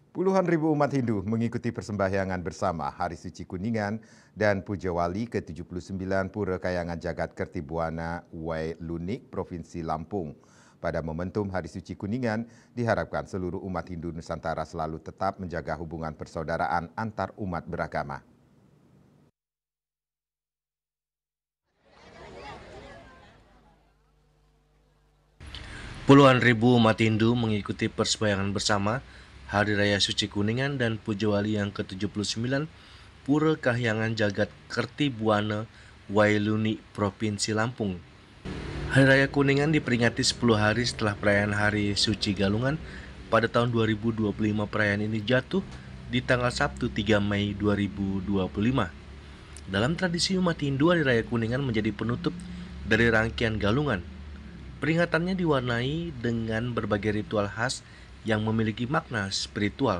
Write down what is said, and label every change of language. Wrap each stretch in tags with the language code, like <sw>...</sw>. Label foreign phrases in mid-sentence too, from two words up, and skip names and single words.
<id>Puluhan ribu umat Hindu mengikuti persembahyangan bersama Hari Suci Kuningan dan Puja Wali ke-79 Pura Kayangan Jagat Kertibuana Wai Lunik, Provinsi Lampung. Pada momentum Hari Suci Kuningan, diharapkan seluruh umat Hindu Nusantara selalu tetap menjaga hubungan persaudaraan antar umat beragama. Puluhan ribu umat Hindu mengikuti persembahyangan bersama Hari Raya Suci Kuningan dan Puja Wali yang ke-79 Pura Kahyangan Jagat Kertibuana Wailuni, Provinsi Lampung. Hari Raya Kuningan diperingati 10 hari setelah perayaan Hari Suci Galungan pada tahun 2025. Perayaan ini jatuh di tanggal Sabtu 3 Mei 2025. Dalam tradisi umat Hindu, Hari Raya Kuningan menjadi penutup dari rangkaian Galungan. Peringatannya diwarnai dengan berbagai ritual khas yang memiliki makna spiritual.</id>